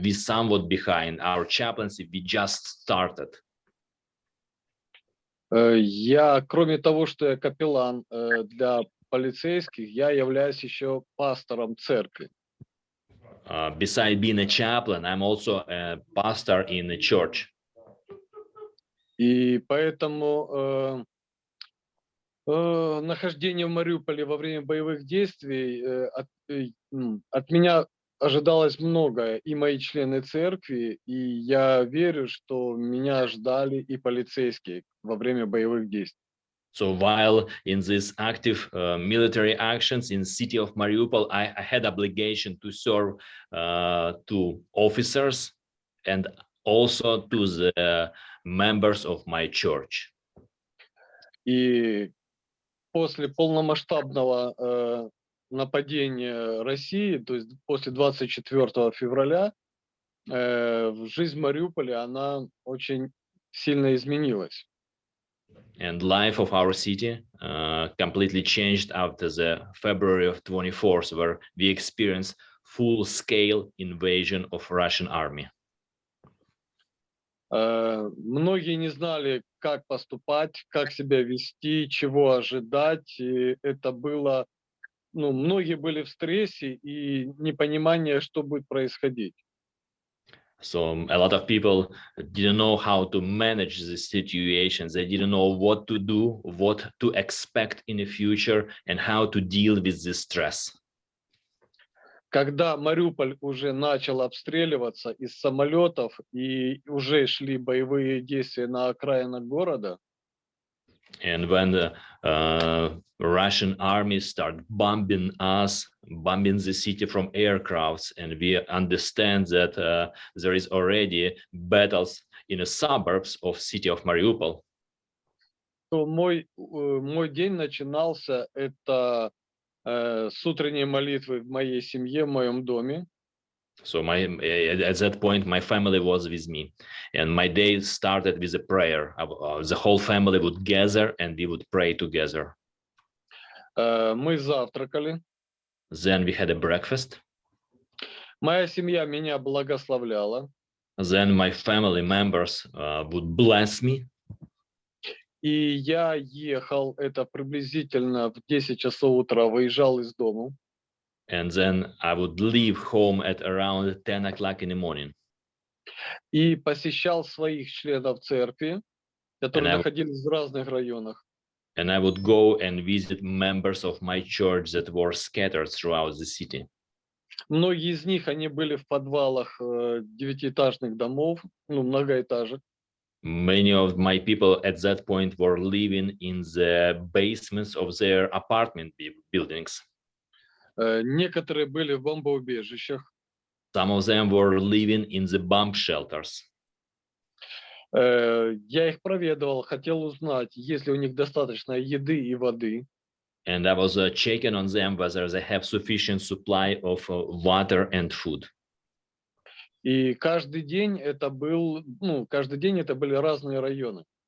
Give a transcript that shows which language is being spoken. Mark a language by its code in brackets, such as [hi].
[en] We're somewhat behind. Our chaplaincy, we just started. [ru] Я, кроме того, что я капеллан для полицейских, я являюсь еще пастором церкви. [en] Beside being a chaplain, I'm also a pastor in the church. [ru] И поэтому нахождение в Мариуполе во время боевых действий от меня ожидалось многое, и мои члены церкви, и я верю, что меня ждали и полицейские во время боевых действий. [en] So while in these active military actions in city of Mariupol, I had obligation to serve to officers and also to the members of my church. [ru] И после полномасштабного нападения России, то есть после 24 февраля, жизнь в Мариуполе, она очень сильно изменилась. [en] And life of our city completely changed after the February of 24th, where we experienced full-scale invasion of Russian army. [ru] Многие не знали, как поступать, как себя вести, чего ожидать. И это было, многие были в стрессе и непонимание, что будет происходить. [en] So a lot of people didn't know how to manage the situations. They didn't know what to do, what to expect in the future, and how to deal with this stress. [ru] Когда Мариуполь уже начал обстреливаться из самолетов и уже шли боевые действия на окраинах города, [en] And when the Russian army started bombing us, bombing the city from aircrafts, and we understand that there is already battles in the suburbs of city of Mariupol. [ru] то мой день начинался это с утренней молитвы в моей семье, в моем доме. [en] So at that point, my family was with me, and my day started with a prayer. The whole family would gather, and we would pray together. [ru] Мы завтракали. [en] Then we had a breakfast. [ru] Моя семья меня благословляла. [en] Then my family members would bless me. [ru] И я ехал, это приблизительно в 10 часов утра, выезжал из дома. [en] And then I would leave home at around 10 o'clock in the morning. [ru] И посещал своих членов церкви, которые [en] And I- [ru] находились в разных районах. [en] And I would go and visit members of my church that were scattered throughout the city. [ru] Многие из них, они были в подвалах девятиэтажных домов, многоэтажек. [en] Many of my people at that point were living in the basements of their apartment buildings. [ru] Некоторые были в бомбоубежищах. [en] Some of them were living in the bomb shelters. [ru] Я их проведывал, хотел узнать, есть ли у них достаточно еды и воды. [en] And I was checking on them whether they have sufficient supply of water and food. [ru] И каждый день это были разные районы.